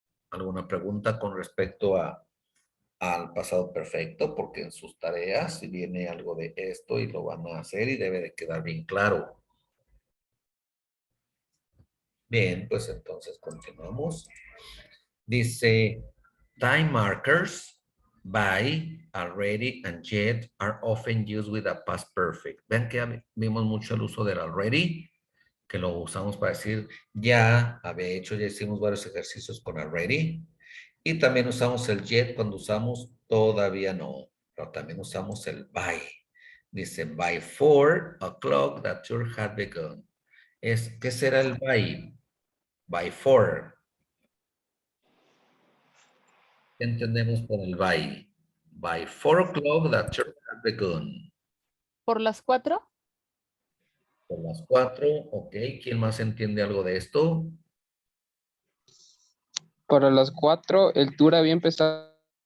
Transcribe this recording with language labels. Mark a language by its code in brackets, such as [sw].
[es] ¿Alguna pregunta con respecto al pasado perfecto? Porque en sus tareas si viene algo de esto y lo van a hacer y debe de quedar bien claro. Bien, pues entonces continuamos. Dice, [en] time markers by, already, and yet are often used with a past perfect. [es] Vean que vimos mucho el uso del already, que lo usamos para decir ya había hecho, ya hicimos varios ejercicios con already. Y también usamos el yet cuando usamos todavía no, pero también usamos el by. Dice, [en] by 4 o'clock the tour had begun. [es] ¿Qué será el by? [en] By 4. [es] ¿Qué entendemos por el by? [en] By 4 o'clock, the church has begun. [es] ¿Por las 4? Por las 4, ok. ¿Quién más entiende algo de esto? Para las 4, el tour había empezado.